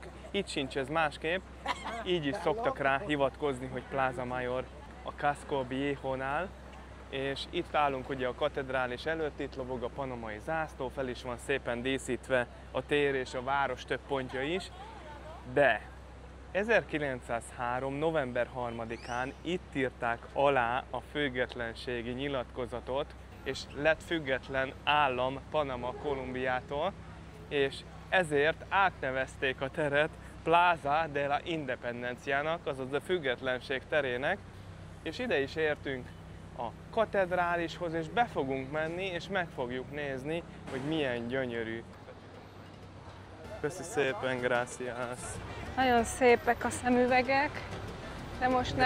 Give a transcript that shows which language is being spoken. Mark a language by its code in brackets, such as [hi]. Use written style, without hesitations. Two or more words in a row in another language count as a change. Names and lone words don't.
[hu] Itt sincs ez másképp, így is szoktak rá hivatkozni, hogy Plaza Mayor a Casco Viejo-nál, és itt állunk ugye a katedrális előtt, itt lobog a panamai zászló, fel is van szépen díszítve a tér és a város több pontja is, de 1903. november 3-án itt írták alá a függetlenségi nyilatkozatot, és lett független állam Panama Kolumbiától, és ezért átnevezték a teret Plaza de la Independenciának, azaz a függetlenség terének, és ide is értünk a katedrálishoz, és be fogunk menni, és meg fogjuk nézni, hogy milyen gyönyörű. Köszi szépen, gracias! Nagyon szépek a szemüvegek, de most nem